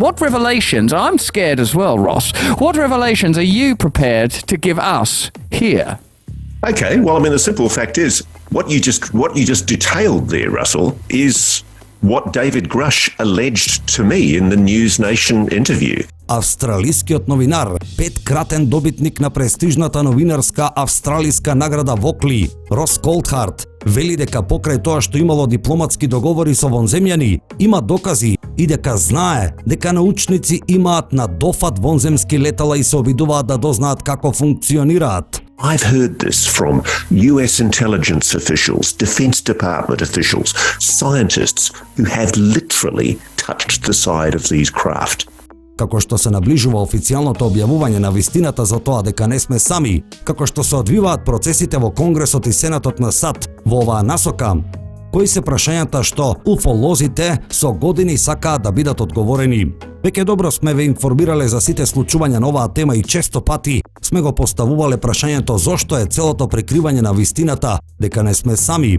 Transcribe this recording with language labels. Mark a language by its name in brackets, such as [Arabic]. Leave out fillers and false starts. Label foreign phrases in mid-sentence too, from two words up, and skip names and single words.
[English] What revelations, I'm scared as well, Ross, what revelations are you prepared to give us here? Okay, well, I mean, the simple fact is, what you just detailed there, Russell, is what David Grush alleged to me in the News Nation interview. [Macedonian] Австралискиот новинар, петкратен добитник на престижната новинарска австралиска награда Вокли, Рос Колдхарт, вели дека покрај тоа што имало дипломатски договори со вонземјани, има докази и дека знае дека научници имаат на дофат вонземски летала и се обидуваат да дознаат како функционираат. [English] I've heard this from US intelligence officials, Defense Department officials, scientists who have literally touched the side of these craft. [Macedonian] Како што се наближува официјалното објавување на вистината за тоа дека не сме сами, како што се одвиваат процесите во Конгресот и Сенатот на САД во оваа насока, кои се прашањата што уфолозите со години сакаат да бидат одговорени. Веќе добро сме ве информирале за сите случувања на оваа тема и често пати сме го поставувале прашањето зошто е целото прикривање на вистината, дека не сме сами.